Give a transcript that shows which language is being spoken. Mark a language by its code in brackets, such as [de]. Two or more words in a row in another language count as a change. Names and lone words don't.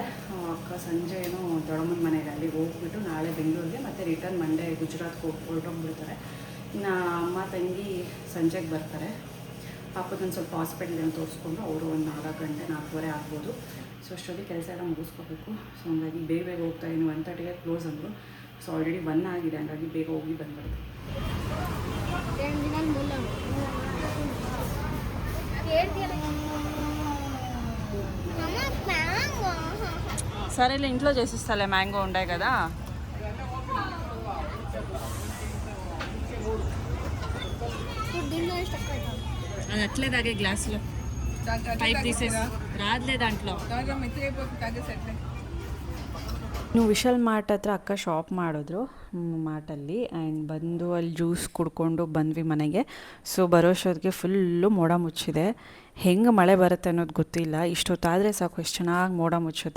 [kn] ಅಕ್ಕ ಸಂಜೆ ಏನೋ ದೊಡ್ಡಮ್ಮನ ಮನೆಗೆ ಅಲ್ಲಿಗೆ ಹೋಗ್ಬಿಟ್ಟು ನಾಳೆ ಬೆಂಗಳೂರಿಗೆ, ಮತ್ತು [en] return Monday [kn] ಗುಜರಾತ್ಗೆ ಹೊರಟೋಗ್ಬಿಡ್ತಾರೆ. ಇನ್ನು ಅಮ್ಮ ತಂಗಿ ಸಂಜೆಗೆ ಬರ್ತಾರೆ. ಪಾಪದೊಂದು ಸ್ವಲ್ಪ ಹಾಸ್ಪಿಟ್ಲಿಗೆ ತೋರಿಸ್ಕೊಂಡು ಅವರು ಒಂದು 4 ಗಂಟೆ 4:15 ಆಗ್ಬೋದು. ಸೊ ಅಷ್ಟೊತ್ತಿಗೆ ಕೆಲಸ ಎಲ್ಲ ಮುಗಿಸ್ಕೋಬೇಕು. ಸೊ ಹಂಗಾಗಿ ಬೇಗ ಹೋಗ್ತಾಯಿದ್ದೀನಿ. 1:30ಗೆ ಕ್ಲೋಸ್ ಅಂದರು. [en] so already [kn] 1 ಆಗಿದೆ, ಹಂಗಾಗಿ ಬೇಗ ಹೋಗಿ ಬಂದ್ಬಿಡ್ತು. [te] సరే ఇంట్లో చేసిస్తాలే, మ్యాంగో ఉంటాయి కదా. అది అట్లేదాగే గ్లాసులో పైప్ తీసేసి రాదులే దాంట్లో. [kn] ನೀವು ವಿಶಾಲ್ ಮಾರ್ಟ್ ಹತ್ರ ಅಕ್ಕ ಶಾಪ್ ಮಾಡಿದ್ರು ಮಾರ್ಟಲ್ಲಿ. ಆ್ಯಂಡ್ ಬಂದು ಅಲ್ಲಿ ಜ್ಯೂಸ್ ಕುಡ್ಕೊಂಡು ಬಂದ್ವಿ ಮನೆಗೆ. ಸೊ ಬರೋಷ್ಟೊತ್ತಿಗೆ ಫುಲ್ಲು ಮೋಡ ಮುಚ್ಚಿದೆ. ಹೆಂಗೆ ಮಳೆ ಬರುತ್ತೆ ಅನ್ನೋದು ಗೊತ್ತಿಲ್ಲ. ಇಷ್ಟೊತ್ತಾದರೆ ಸಾಕು ಎಷ್ಟು ಚೆನ್ನಾಗಿ ಮೋಡ ಮುಚ್ಚುತ್ತೆ.